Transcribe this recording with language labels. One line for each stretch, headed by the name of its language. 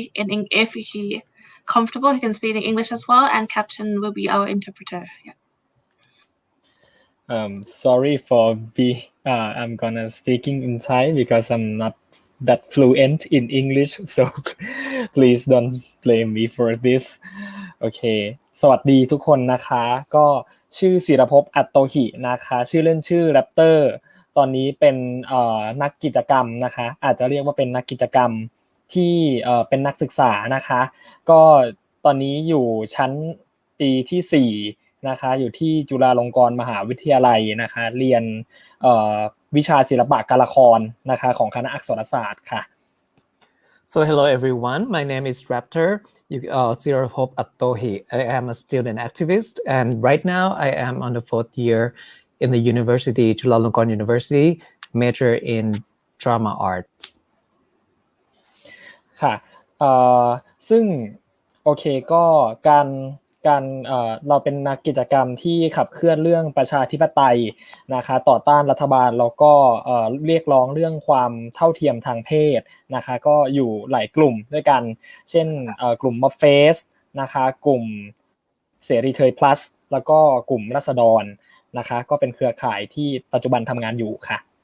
English: If he comfortable, he can speak in English as well, and Captain will be our interpreter. Yeah. Sorry for I'm gonna speaking in Thai because I'm not that fluent in English, so please don't blame me for this.
Thai: โอเคสวัสดีทุกคนนะคะก็ชื่อศิรภพอัตโตหินะคะชื่อเล่นชื่อแรปเตอร์ตอนนี้เป็นนักกิจกรรมนะคะอาจจะเรียกว่าเป็นนักกิจกรรมที่เป็นนักศึกษานะคะก็ตอนนี้อยู่ชั้นปีที่4นะคะอยู่ที่จุฬาลงกรณ์มหาวิทยาลัยนะคะเรียนวิชาศิลปะการละครนะคะของคณะอักษรศาสตร์ค่ะ
English: So hello everyone, my name is Rapter. Siraphop Attohi. I am a student activist, and right now I am on the 4th year in the university, Chulalongkorn University, major in drama arts.
Thai: ค่ะซึ่งโอเคก็การเราเป็นนักกิจกรรมที่ขับเคลื่อนเรื่องประชาธิปไตยนะคะต่อต้านรัฐบาลแล้วก็เรียกร้องเรื่องความเท่าเทียมทางเพศนะคะก็อยู่หลายกลุ่มด้วยกันเช่นกลุ่มม็อบเฟสนะคะกลุ่มเสรีเทย plus แล้วก็กลุ่มราษฎรนะคะก็เป็นเครือข่ายที่ปัจจุบันทำงานอยู่ค่ะ